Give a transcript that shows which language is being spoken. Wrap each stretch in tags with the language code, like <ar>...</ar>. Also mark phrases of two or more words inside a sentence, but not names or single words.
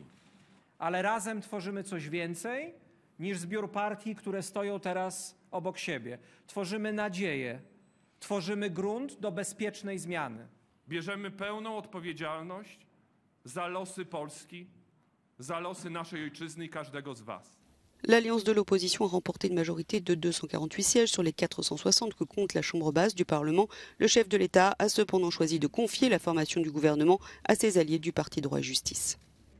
<pl>Ale razem tworzymy coś więcej niż zbiór partii, które stoją teraz obok siebie. Tworzymy nadzieję, tworzymy grunt do bezpiecznej zmiany. Bierzemy pełną odpowiedzialność za losy Polski, za losy naszej ojczyzny i każdego z was.</pl> <fr>L'alliance de l'opposition a remporté une majorité de 248 sièges sur les 460 que compte la Chambre basse du Parlement. Le chef de l'État a cependant choisi de confier la formation du gouvernement à ses alliés du parti Droit et Justice.</fr>